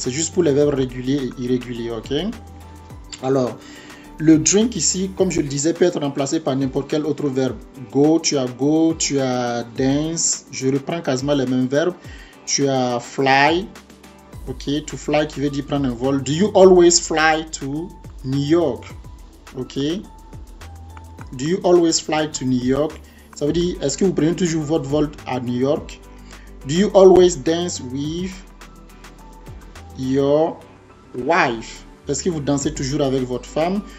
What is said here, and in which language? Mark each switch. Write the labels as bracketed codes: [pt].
[fr] C'est juste pour les verbes réguliers et irréguliers, ok? Alors, le drink ici, comme je le disais, peut être remplacé par n'importe quel autre verbe. Go, tu as dance. Je reprends quasiment les mêmes verbes. Tu as fly, ok? To fly qui veut dire prendre un vol. [en] Do you always fly to New York? Ok? Do you always fly to New York? [fr] Ça veut dire, est-ce que vous prenez toujours votre vol à New York? [en] Do you always dance with your wife? [fr] Est-ce que vous dansez toujours avec votre femme?